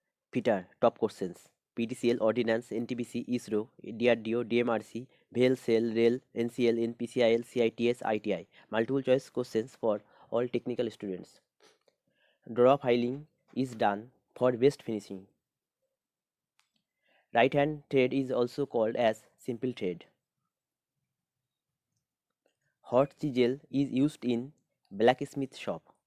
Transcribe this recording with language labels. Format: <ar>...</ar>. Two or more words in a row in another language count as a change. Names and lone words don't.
<en>Fitter, top questions. PTCL, Ordnance, NTPC, ISRO, DRDO, DMRC, VEL, SEL, RAIL, NCL, NPCIL, CITS, ITI. Multiple choice questions for all technical students. Draw filing is done for best finishing. Right hand thread is also called as simple thread. Hot chisel is used in blacksmith shop.</en>